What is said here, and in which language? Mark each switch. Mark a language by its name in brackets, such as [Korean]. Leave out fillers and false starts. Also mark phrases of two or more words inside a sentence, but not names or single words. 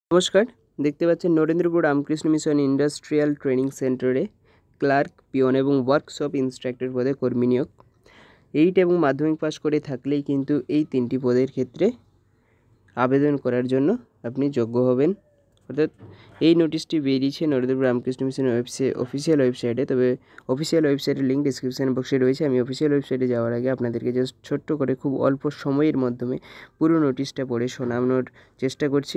[Bangla] নমস্কার দেখতে পাচ্ছেন নরেন্দ্রপুর রামকৃষ্ণ মিশন ইন্ডাস্ট্রিয়াল ট্রেনিং সেন্টারে [English] clerk peon [Bangla] এবং [English] workshop instructor [Bangla] পদে কর্মী নিয়োগ 8 এবং মাধ্যমিক পাস করে থাকলেই কিন্তু এই তিনটি পদের ক্ষেত্রে আবেদন করার জন্য আপনি যোগ্য হবেন। অর্থাৎ এই নোটিশটি বেরিয়েছে নরেন্দ্রপুর রামকৃষ্ণ মিশনের [English] official website. [Bangla] তবে [English] official website [Bangla] লিঙ্ক [English] description box [Bangla] রয়েছে। আমি [English] official website [Bangla] যাওয়ার আগে আপনাদেরকে জাস্ট ছোট্ট করে খুব অল্প সময়ের মাধ্যমে পুরো নোটিশটা পড়ে শোনানোর চেষ্টা করছি।